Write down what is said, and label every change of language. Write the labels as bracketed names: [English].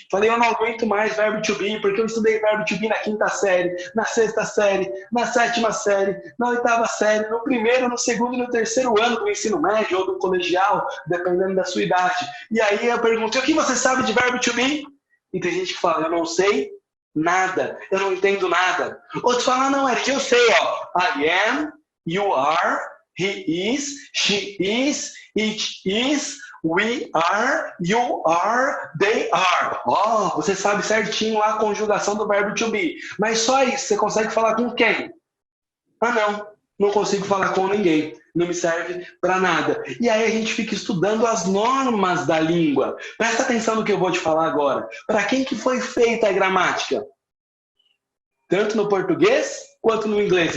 [Portuguese] Falei, eu não aguento mais verbo to be, porque eu estudei verbo to be na 5ª série, na 6ª série, na 7ª série, na 8ª série, no primeiro, no segundo e no terceiro ano do ensino médio ou do colegial, dependendo da sua idade. E aí eu pergunto, o que você sabe de verbo to be? E tem gente que fala, eu não sei nada, eu não entendo nada. Outros falam, não, Eric, eu sei, ó. [English] I am, you are, he is, she is, it is, we are, you are, they are. [Portuguese] Você sabe certinho lá a conjugação do verbo to be. Mas só isso, você consegue falar com quem? Não consigo falar com ninguém. Não me serve para nada. E aí a gente fica estudando as normas da língua. Presta atenção no que eu vou te falar agora. Para quem que foi feita a gramática? Tanto no português quanto no inglês.